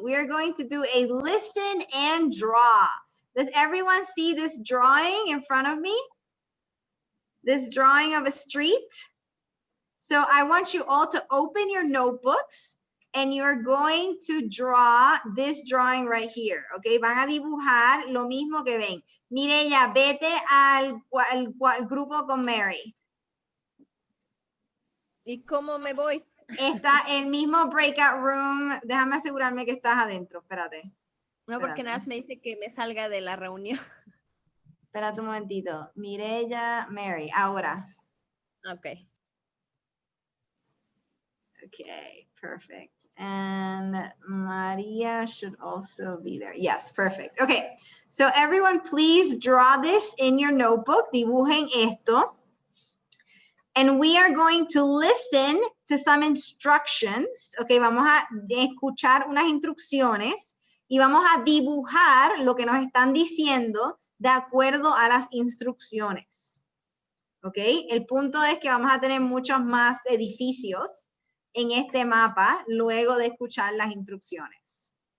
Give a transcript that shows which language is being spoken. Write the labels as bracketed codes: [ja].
[en] We are going to do a listen and draw. Does everyone see this drawing in front of me? This drawing of a street? So I want you all to open your notebooks and you're going to draw this drawing right here, okay? [es] Van a dibujar lo mismo que ven. Mireya, vete al grupo con Mary. ¿Y cómo me voy? Está el mismo breakout room. Déjame asegurarme que estás adentro, espérate. No, porque nada más me dice que me salga de la reunión. Espérate un momentito. Mireya, Mary, ahora. [en] Okay. Okay, perfect. And Maria should also be there. Yes, perfect. Okay, so everyone please draw this in your notebook. [es] Dibujen esto. [en] And we are going to listen to some instructions. [es] Okay, vamos a escuchar unas instrucciones y vamos a dibujar lo que nos están diciendo de acuerdo a las instrucciones. Okay, el punto es que vamos a tener muchos más edificios en este mapa luego de escuchar las instrucciones.